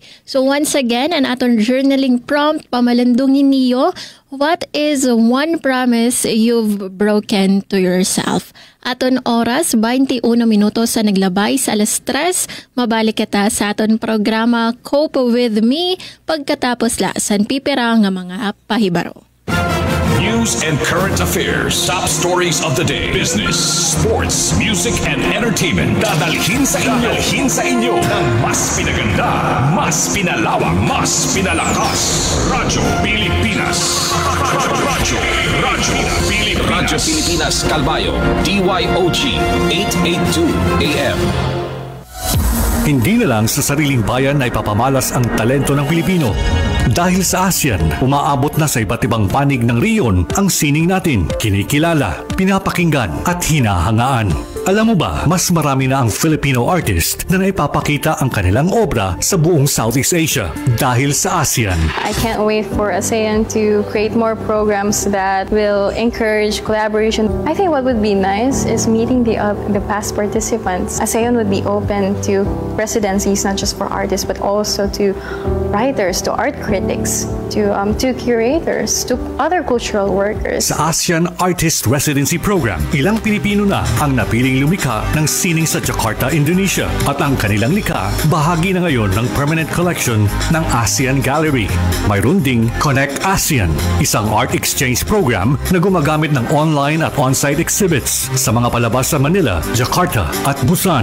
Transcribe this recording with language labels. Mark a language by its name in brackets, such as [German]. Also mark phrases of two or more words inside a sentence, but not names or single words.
[English] So once again, [Waray] an aton [English] journaling prompt, [Waray] pamalandungin niyo, [English] what is one promise you've broken to yourself? [Waray] Aton oras, 21 minutos sa naglabay sa 3:00. Mabalik kita sa aton programa Cope With Me pagkatapos lasan pipira nga mga pahibaro. [English] News and current affairs, top stories of the day, business, sports, music, and entertainment. [Filipino] Dadalhin sa inyo ng mas pinaganda, mas pinalawak, mas pinalakas. Radyo Pilipinas. Radyo Pilipinas Calbayo, DYOG 882 AM. Hindi na lang sa sariling bayan ay papamalas ang talento ng Pilipino. Dahil sa ASEAN, umaabot na sa iba't ibang panig ng rehiyon ang sining natin, kinikilala, pinapakinggan at hinahangaan. Alam mo ba, mas marami na ang Filipino artist na naipapakita ang kanilang obra sa buong Southeast Asia dahil sa ASEAN. [English] I can't wait for ASEAN to create more programs that will encourage collaboration. I think what would be nice is meeting the past participants. ASEAN would be open to residencies, not just for artists, but also to writers, to art critics, to curators, to other cultural workers. [Filipino] Sa ASEAN Artist Residency Program, ilang Pilipino na ang napiling lumikha ng sining sa Jakarta, Indonesia. At ang kanilang likha, bahagi na ngayon ng [English] permanent collection [Filipino] ng ASEAN Gallery. Mayroon ding Connect ASEAN, isang [English] art exchange program [Filipino] na gumagamit ng online at [English] on-site exhibits [Filipino] sa mga palabas sa Manila, Jakarta at Busan.